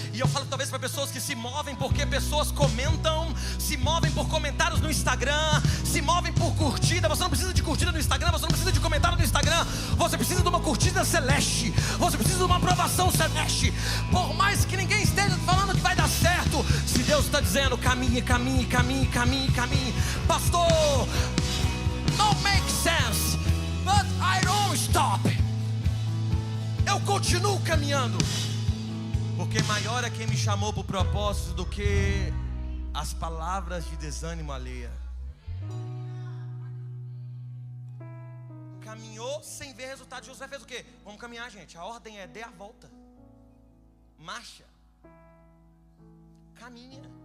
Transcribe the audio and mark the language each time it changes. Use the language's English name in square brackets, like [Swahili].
[Portuguese] E eu falo talvez para pessoas que se movem porque pessoas comentam, se movem por comentários no Instagram, se movem por curtida. Você não precisa de curtida no Instagram, você não precisa de comentário no Instagram. Você precisa de uma curtida celeste. Você precisa de uma aprovação celeste. Por mais que ninguém esteja falando que vai dar certo, se Deus está dizendo, caminhe, caminhe, caminhe, caminhe, caminhe. [English] Pastor, [Portuguese] não [English] make sense, but I don't stop. [Portuguese] Eu continuo caminhando, porque maior é quem me chamou para o propósito do que as palavras de desânimo alheia. Caminhou sem ver resultado. Josué fez o quê? Vamos caminhar, gente. A ordem é dê a volta. Marcha. Caminha.